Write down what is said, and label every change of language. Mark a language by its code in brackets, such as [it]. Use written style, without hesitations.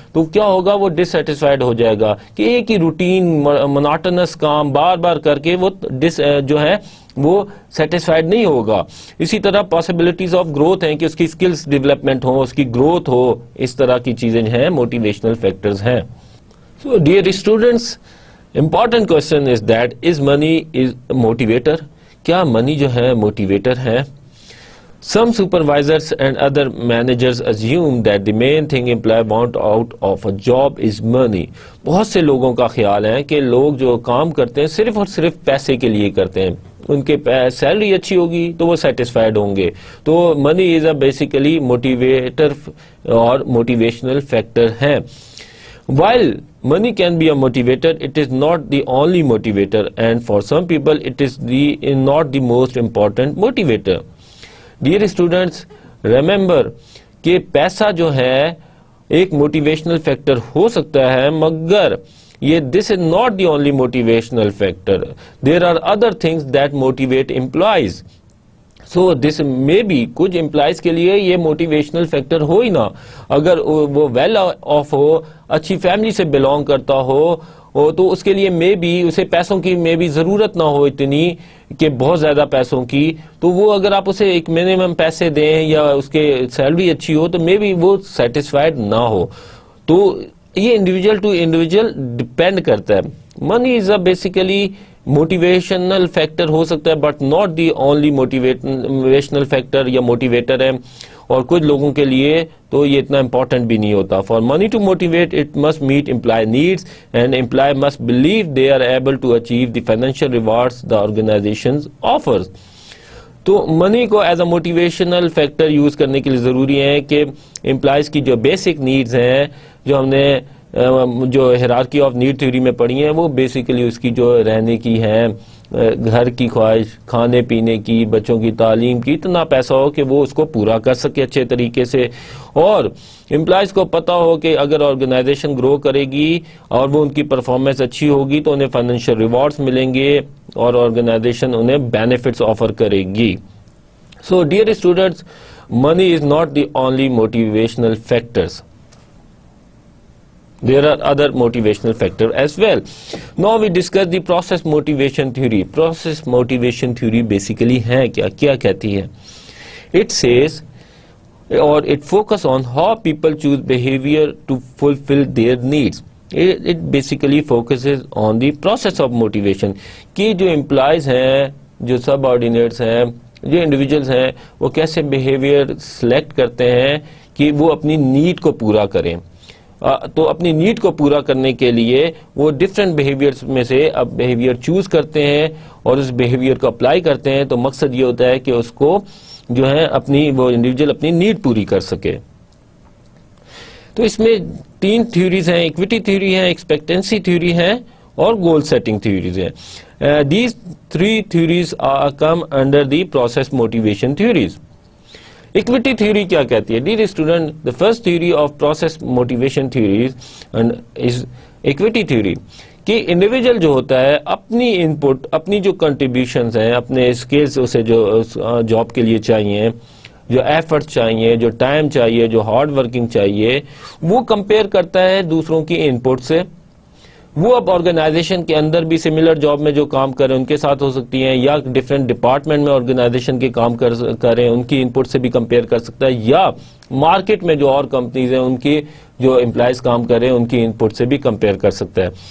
[ur] تو کیا ہوگا؟ وہ ڈسسیٹسفائیڈ ہو جائے گا کہ ایک ہی روٹین مونوٹونس کام بار بار کر کے وہ جو ہے وہ سیٹسفائیڈ نہیں ہوگا. اسی طرح پاسبلٹیز آف گروتھ ہیں کہ اس کی اسکلز ڈیولپمنٹ ہو، اس کی گروتھ ہو، اس طرح کی چیزیں ہیں موٹیویشنل فیکٹرز ہیں. [en] So dear students, important question is that is money is motivator? [ur] کیا منی جو ہے موٹیویٹر ہے؟ [en] Some supervisors and other managers assume that the main thing employee want out of a job is money. [ur] بہت سے لوگوں کا خیال ہے کہ لوگ جو کام کرتے ہیں صرف اور صرف پیسے کے لیے کرتے ہیں، ان کے سیلری اچھی ہوگی تو وہ سیٹسفائیڈ ہوں گے. تو [en] money is a basically motivator [ur] اور موٹیویشنل فیکٹر ہے. [en] While money can be a motivator, it is not the only motivator, and for some people it is not the most important motivator. [ur] Dear students, remember کہ پیسہ جو ہے ایک موٹیویشنل فیکٹر ہو سکتا ہے، مگر یہ [en] This is not the only motivational factor. There are other things that motivate employees. [ur] سو دس میں بھی کچھ امپلائیز کے لیے یہ موٹیویشنل فیکٹر ہو ہی نہ. اگر وہ ویل آف ہو، اچھی فیملی سے بلونگ کرتا ہو، تو اس کے لیے میں بھی اسے پیسوں کی میں بھی ضرورت نہ ہو اتنی کہ بہت زیادہ پیسوں کی، تو وہ اگر آپ اسے ایک منیمم پیسے دیں یا اس کے سیلری اچھی ہو تو میں بھی وہ سیٹسفائیڈ نہ ہو. تو یہ انڈیویجول ٹو انڈیویجول ڈپینڈ کرتا ہے. [en] money is a basically motivational factor [ur] ہو سکتا ہے [en] but not the only motivational factor [ur] یا موٹیویٹر ہے. اور کچھ لوگوں کے لیے تو یہ اتنا امپورٹنٹ بھی نہیں ہوتا. [en] For money to motivate it must meet employee needs and employee must believe they are able to achieve the financial rewards the organization offers. [ur] تو منی کو as a motivational factor use کرنے کے لیے ضروری ہے کہ امپلائیز کی جو بیسک نیڈز ہیں، جو ہم نے جو ہیرارکی آف نیڈ تھیوری میں پڑھی ہیں، وہ بیسیکلی اس کی جو رہنے کی ہے، گھر کی خواہش، کھانے پینے کی، بچوں کی تعلیم کی، اتنا پیسہ ہو کہ وہ اس کو پورا کر سکے اچھے طریقے سے. اور امپلائیز کو پتا ہو کہ اگر آرگنائزیشن گرو کرے گی اور وہ ان کی پرفارمنس اچھی ہوگی تو انہیں فائنینشیل ریوارڈز ملیں گے اور آرگنائزیشن انہیں بینیفٹس آفر کرے گی. [en] So dear students, money is not the only motivational factors. There are other motivational factors as well. Now we discuss the process motivation theory. Process motivation theory basically [ur] ہے کیا کہتی ہے؟ [en] It says, or it focus on how people choose behavior to fulfill their needs. It basically focuses on the process of motivation [ur] کہ جو employees ہیں, جو سب ordinates ہیں, جو انڈیویجولز ہیں, وہ کیسے بیہیویئر سلیکٹ کرتے ہیں کہ وہ اپنی نیڈ کو پورا کریں. تو اپنی نیڈ کو پورا کرنے کے لیے وہ ڈفرینٹ بیہیویئرس میں سے اب بیہیویئر چوز کرتے ہیں اور اس بیہیویئر کو اپلائی کرتے ہیں. تو مقصد یہ ہوتا ہے کہ اس کو جو ہے اپنی وہ انڈیویجول اپنی نیڈ پوری کر سکے. تو اس میں 3 تھیوریز ہیں, ایکویٹی تھیوری ہے, ایکسپیکٹنسی تھیوری ہے اور گول سیٹنگ تھیوریز ہیں. [en] These 3 theories come under the process motivation theories. Equity theory [ur] کیا کہتی ہے؟ [en] Dear student, the first theory of process motivation theories is equity theory. [ur] کہ انڈیویجول جو ہوتا ہے اپنی انپٹ, اپنی جو کنٹریبیوشنز ہیں, اپنے اسکلز اسے جو جاب کے لیے چاہیے, جو ایفرٹ چاہیے, جو ٹائم چاہیے, جو ہارڈ ورکنگ چاہیے, وہ کمپیئر کرتا ہے دوسروں کی انپٹ سے. وہ اب آرگنائزیشن کے اندر بھی سملر جاب میں جو کام کریں ان کے ساتھ ہو سکتی ہیں, یا ڈفرینٹ ڈپارٹمنٹ میں آرگنائزیشن کے کام کریں ان کی انپٹ سے بھی کمپیئر کر سکتا ہے, یا مارکیٹ میں جو اور کمپنیز ہیں ان کی جو امپلائز کام کریں ان کی انپٹ سے بھی کمپیئر کر سکتا ہے.